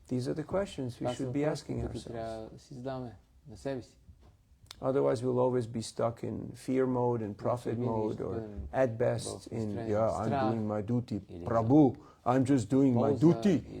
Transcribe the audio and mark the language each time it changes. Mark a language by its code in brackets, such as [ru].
[en] These are the questions we should be asking ourselves. [bg] Трябва да си задаваме на себе си. [en] Otherwise we'll always be stuck in fear mode and profit mode, or at best in, I'm doing my duty. Prabhu, I'm just doing my duty.